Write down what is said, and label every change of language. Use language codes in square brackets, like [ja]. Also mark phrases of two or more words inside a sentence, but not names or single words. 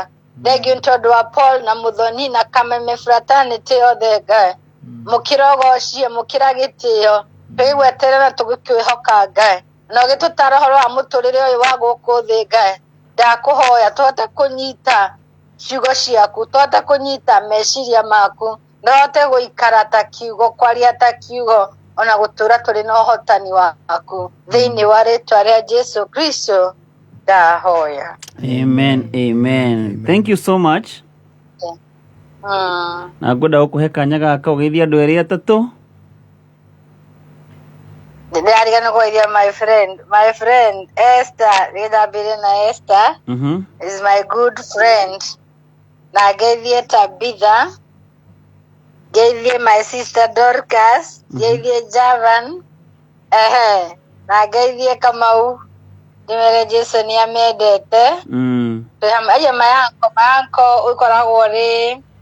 [ki] thengiũ nĩ tondũ wa Paul na Muthoni na Kameme fraternity yothe Ngai mũkĩra ũgocie mũkĩra gĩtĩo twĩgweterera na tũgĩkwĩhoka Ngai na ũgĩtũtara ũhoro wa mũtũrĩre ũyũ wa gũkũ thĩ Ngai ndakũhoya tũhote kũnyita ciugo ciaku tũhote kũnyita meciria maku tũhote gũikara ta kiugo kwaria ta kiugo ona gũtũra tũrĩ na ũhotani waku thĩinĩ wa rĩtwa rĩa Jesũ Kristo ndahoya. [en] Amen. Thank you so much. [ki] Na ngwenda gũkũhe kanya gaka ũgeithie andũ erĩ atatũ. Nĩndarigana kũgeithia [en] my friend [ki] Esther rĩthambĩre na [en] Esther is my good friend [ki] na ngeithie Tabitha ngeithie [en] my sister [ki] Dorcas ngeithie Javan na ngeithie Kamau ndimere Jesu ni amendete aya mayanko ukoragwo ri